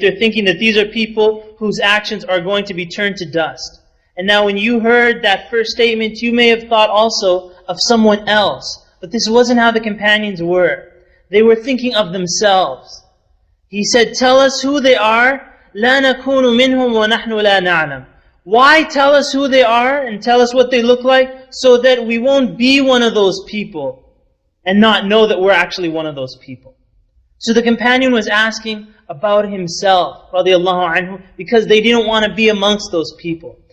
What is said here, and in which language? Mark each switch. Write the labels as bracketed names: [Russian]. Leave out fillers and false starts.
[English] They're thinking that these are people whose actions are going to be turned to dust. And now when you heard that first statement, you may have thought also of someone else. But this wasn't how the companions were. They were thinking of themselves. He said, tell us who they are. [Arabic] لا نكون منهم ونحن لا نعلم. [English] Why tell us who they are and tell us what they look like? So that we won't be one of those people and not know that we're actually one of those people. So the companion was asking about himself, radiallahu anhu, because they didn't want to be amongst those people.